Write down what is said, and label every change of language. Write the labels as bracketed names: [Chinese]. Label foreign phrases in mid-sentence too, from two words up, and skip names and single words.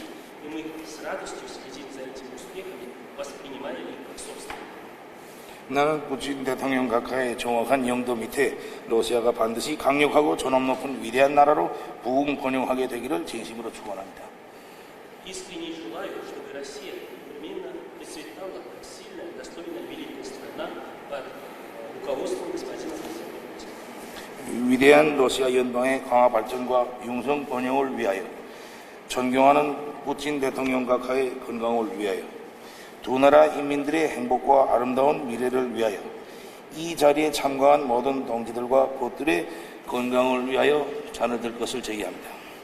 [Russian] И мы с радостью следим за этими успехами, воспринимая их как собственные. [Korean] 나는 푸틴 대통령 각하의 정확한 영도 밑에 러시아가 반드시 강력하고 존엄 높은 위대한 나라로 부흥 번영하게 되기를 진심으로 축원합니다. [Russian] Искренне желаю, чтобы Россия непременно процветала как сильная, достойная, великая страна под руководством господина президента Путина. [Korean] 위대한 러시아 연방의 강화 발전과 융성 번영을 위하여 존경하는 푸틴 대통령 각하의 건강을 위하여 두 나라 인민들의 행복과 아름다운 미래를 위하여 이 자리에 참가한 모든 동지들과 벗들의 건강을 위하여 잔을 들 것을 제의합니다.